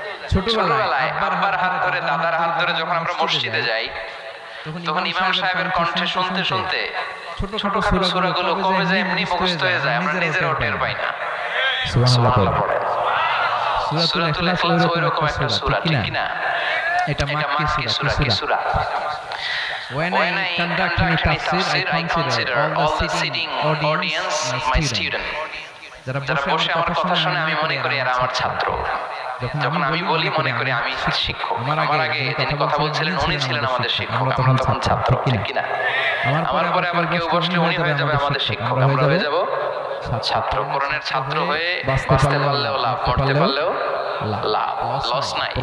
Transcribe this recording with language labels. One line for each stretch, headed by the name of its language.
Bangla: ছোটবেলায় আব্বার হাত ধরে দাদার হাত ধরে যখন আমরা মসজিদে যাই, তখন ইমাম সাহেবের কণ্ঠে শুনতে শুনতে ছোট ছোট সূরাগুলো কবে যায় এমনি মুখস্থ হয়ে যায়, আমরা নিজেরাও টের পাই না। সুবহানাল্লাহ পড়ে। সূরাতুল ইখলাস ওইরকম একটা সূরা, ঠিক কি না? এটা মাক্কি সূরা। কি সূরা?
English: When I conduct my tafsir, I consider all the sitting audience my student.
Bangla: যারা বসে আমার কথা শুনে আমি মনে করি এরা আমার ছাত্র। যখন আমি বলি মনে করি আমি শিক্ষক। আমার আগে যিনি কথা বলছিলেন উনি ছিলেন আমাদের শিক্ষক, আমরা তখন ছাত্র, ঠিক কি না? আমার পরে আবার কেউ বসলে উনি হয়ে যাবে আমাদের শিক্ষক, আমরা হয়ে যাব ছাত্র। কোরআনের ছাত্র হয়ে বাঁচতে পারলেও লাভ, মরতে পারলেও লাভ, লস নাই।